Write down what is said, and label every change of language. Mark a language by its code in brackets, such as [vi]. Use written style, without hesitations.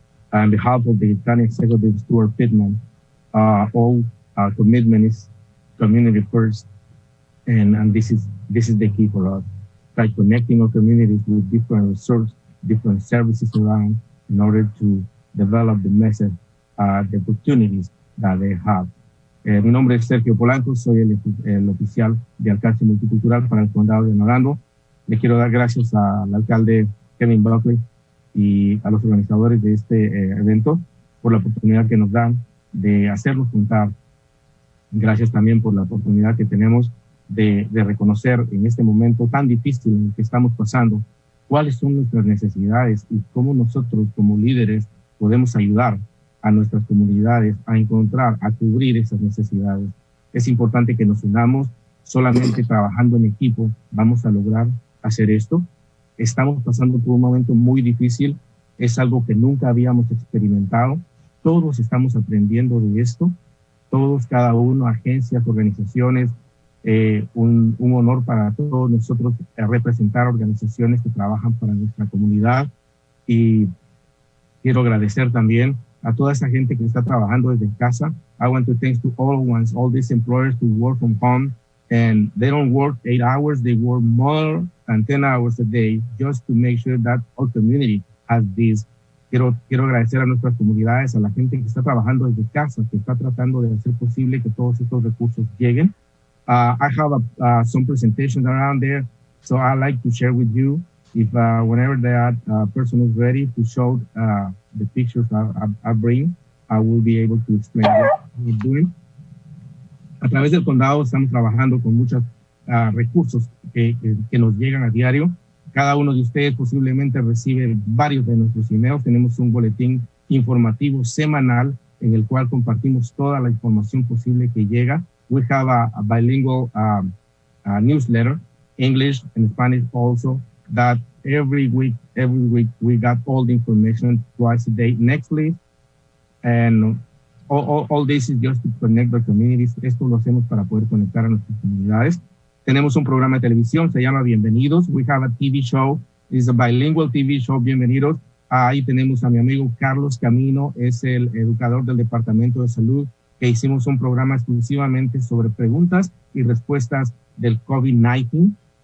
[en] On behalf of the County Executive Stuart Pittman, all our commitment is community first, and this is the key for us. By connecting our communities with different resources, different services around, in order to develop the message, the opportunities that they have. [es] Mi nombre es Sergio Polanco, soy el oficial de alcance multicultural para el condado de Orlando. Le quiero dar gracias al alcalde Kevin Buckley y a los organizadores de este evento por la oportunidad que nos dan de hacernos contar. Gracias también por la oportunidad que tenemos de reconocer en este momento tan difícil en el que estamos pasando cuáles son nuestras necesidades y cómo nosotros como líderes podemos ayudar a nuestras comunidades a encontrar, a cubrir esas necesidades. Es importante que nos unamos, solamente trabajando en equipo vamos a lograr hacer esto. Estamos pasando por un momento muy difícil, es algo que nunca habíamos experimentado, todos estamos aprendiendo de esto, todos, cada uno, agencias, organizaciones, un honor para todos nosotros representar organizaciones que trabajan para nuestra comunidad, y quiero agradecer también a toda esa gente que está trabajando desde casa. [en] I want to thank to all these employers who work from home, and they don't work 8 hours, they work more than 10 hours a day just to make sure that our community has this. [es] Quiero agradecer a nuestras comunidades, a la gente que está trabajando desde casa, que está tratando de hacer posible que todos estos recursos lleguen. [en] I have some presentations around there, so I'd like to share with you. If whenever that person is ready to show the pictures I bring, I will be able to explain what we're doing. [es] A través del condado estamos trabajando con muchos recursos que nos llegan a diario. Cada uno de ustedes posiblemente recibe varios de nuestros emails. Tenemos un boletín informativo semanal en el cual compartimos toda la información posible que llega. [en] We have a bilingual newsletter, English and Spanish also, that every week we got all the information twice a day. Next, please. And all this is just to connect the communities. [es] Esto lo hacemos para poder conectar a nuestras comunidades. Tenemos un programa de televisión, se llama Bienvenidos. [en] We have a TV show. It's a bilingual TV show, [es] Bienvenidos. Ahí tenemos a mi amigo Carlos Camino, es el educador del Departamento de Salud, que hicimos un programa exclusivamente sobre preguntas y respuestas del COVID-19.